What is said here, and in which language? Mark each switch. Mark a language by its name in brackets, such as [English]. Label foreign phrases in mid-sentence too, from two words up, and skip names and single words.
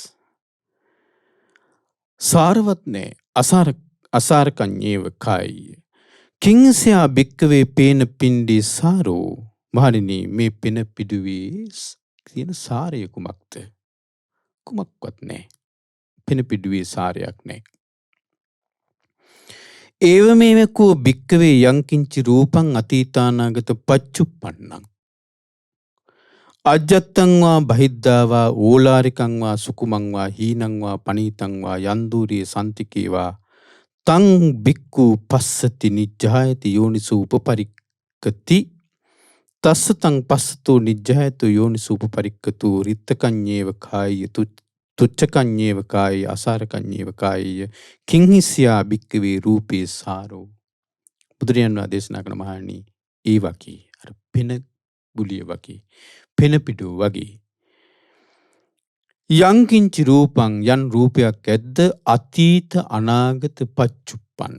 [Sinhala] සාරවත් නෑ. [Pali] අසාරකඤ්ඤේව කායය. කිංසයා භික්කවේ පේන පිණ්ඩී සාරෝ. [Sinhala] මහණෙනි මේ පෙන පිඩුවේ තියෙන සාරය කුමක්ද? කුමක්වත් නෑ. පෙන පිඩුවේ සාරයක් නෑ. [Pali] ඒවමේවකෝ භික්කවේ යංකින්චි රූපං අතීතානාගත පච්චුප්පන්නං. අජ්ජත්තං වා බහිද්ධා වා ඕලාරිකං වා සුකුමං වා හීනං වා පනීතං වා යන්දුරිය සන්තිකේ වා තං භික්ඛු පස්සති නිජ්ජායති යෝනිසෝ උපපරික්කති තස්ස තං පස්සතෝ නිජ්ජායතු යෝනිසෝ උපපරික්කතු රිත්තකඤ්ඤේව කායය තුච්ඡකඤ්ඤේව කායය අසාරකඤ්ඤේව කායය කිංහිස්යා භික්ඛවේ රූපේ සාරෝ. [Sinhala] බුදුරජාණන් වහන්සේ දේශනා කරන මහණනි ඒ වගේ අර පෙන ගුලිය වගේ පෙන පිටුව වගේ [Pali] යංකින්චි රූපං [Sinhala] යන් රූපයක් ඇද්ද [Pali] අතීත අනාගත පච්චුප්පන්න.